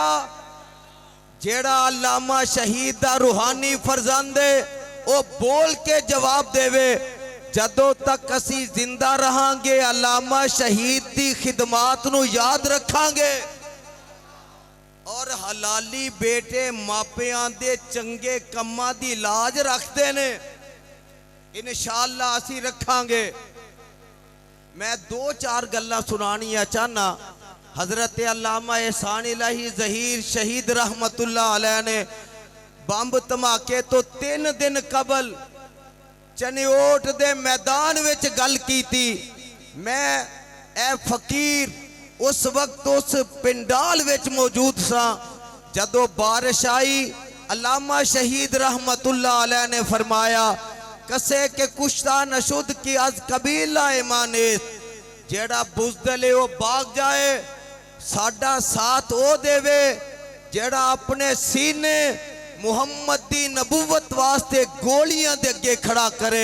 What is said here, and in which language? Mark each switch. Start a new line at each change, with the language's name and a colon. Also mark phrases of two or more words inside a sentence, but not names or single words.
Punjabi: جیہڑا علامہ شہید دا روحانی فرزند ہے وہ بول کے جواب دیوے، جدوں تک اسی زندہ رہانگے علامہ شہید دی خدمات نوں یاد رکھانگے اور حلالی بیٹے ماپیاں دے چنگے کماں دی لاج رکھتے نے. ان شاءاللہ اسی رکھانگے. میں دو چار گلاں سنانیاں چاہنا. حضرت علامہ احسان الٰہی ظہیر شہید
Arabic: رحمة الله عليه
Punjabi: نے بم دھماکے توں 3 دن قبل چنیوٹ دے میدان وچ گل کیتی. میں اے فقیر اس وقت اس پنڈال وچ موجود سا جدوں بارش آئی. علامہ شہید
Arabic: رحمة الله عليه
Punjabi: نے فرمایا,
Persian: کسے کہ کشتہ نشد کی از قبیلہ ایمانی,
Punjabi: جیہڑا بزدل ہے وہ بھاگ جائے، ساڈا ساتھ او دیوے جیہڑا اپنے سینے محمد دی نبوت واسطے گولیاں دے اگے کھڑا کرے.